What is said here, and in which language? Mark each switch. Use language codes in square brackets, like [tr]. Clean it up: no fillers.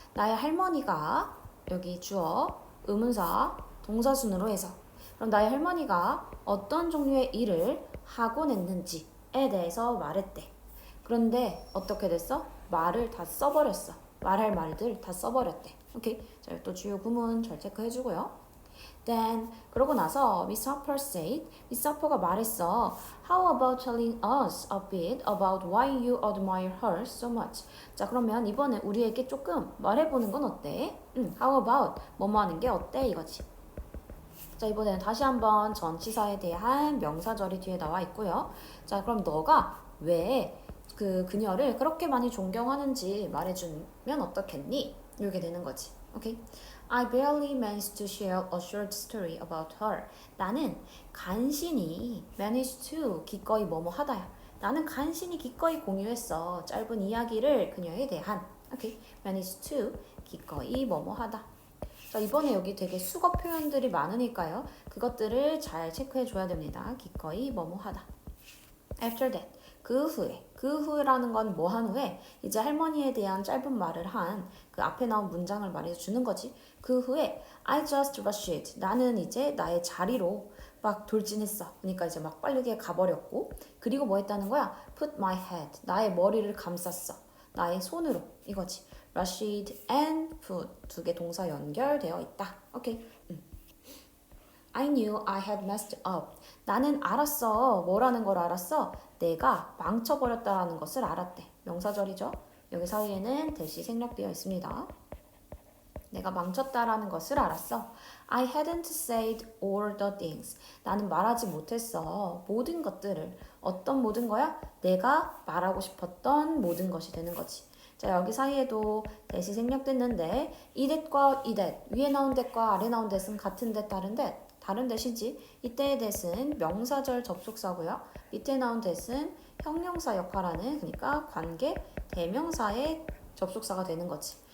[ko] 나의 할머니가 여기 주어, 의문사, 동사순으로 해서 그럼 나의 할머니가 어떤 종류의 일을 하곤 했는지에 대해서 말했대. 그런데 어떻게 됐어? 말을 다 써버렸어. 말할 말들 다 써버렸대. 오케이? 자, 또 주요 구문 잘 체크해주고요. Then 그러고 나서 Miss Harper said, Miss Harper가 말했어. [en] How about telling us a bit about why you admire her so much? [ko] 자, 그러면 이번에 우리에게 조금 말해보는 건 어때? How about 뭐뭐 하는 게 어때? 이거지. 자, 이번에는 다시 한번 전치사에 대한 명사절이 뒤에 나와 있고요. 자, 그럼 너가 왜 그녀를 그렇게 많이 존경하는지 말해주면 어떻겠니? 이렇게 되는 거지. 오케이? [en] I barely managed to share a short story about her. [ko] 나는 간신히 managed to 기꺼이 뭐뭐 하다야. 나는 간신히 기꺼이 공유했어. 짧은 이야기를 그녀에 대한. 오케이? managed to 기꺼이 뭐뭐 하다. 자, 이번에 여기 되게 수거 표현들이 많으니까요. 그것들을 잘 체크해 줘야 됩니다. 기꺼이 뭐뭐 하다. [en] After that. [ko] 그 후라는 건 뭐 한 후에 이제 할머니에 대한 짧은 말을 한 그 앞에 나온 문장을 말해 주는 거지. 그 후에 [en] I just rushed. [ko] 나는 이제 나의 자리로 막 돌진했어. 그러니까 이제 막 빠르게 가버렸고 그리고 뭐 했다는 거야? [en] Put my head. [ko] 나의 머리를 감쌌어. 나의 손으로 이거지. rushed and put 두 개 동사 연결되어 있다. [en] 오케이. I knew I had messed up. [ko] 나는 알았어. 뭐라는 걸 알았어? 내가 망쳐버렸다는 것을 알았대. 명사절이죠. 여기 사이에는 대시 생략되어 있습니다. 내가 망쳤다라는 것을 알았어. [en] I hadn't said all the things. [ko] 나는 말하지 못했어. 모든 것들을. 어떤 모든 거야? 내가 말하고 싶었던 모든 것이 되는 거지. 자, 여기 사이에도 that이 생략됐는데 이 that과 이 that, 위에 나온 that과 아래 나온 that은 같은 that, 다른 that. 다른 that이지. 이때의 that은 명사절 접속사고요. 밑에 나온 that은 형용사 역할하는, 그러니까 관계 대명사의 접속사가 되는 거지.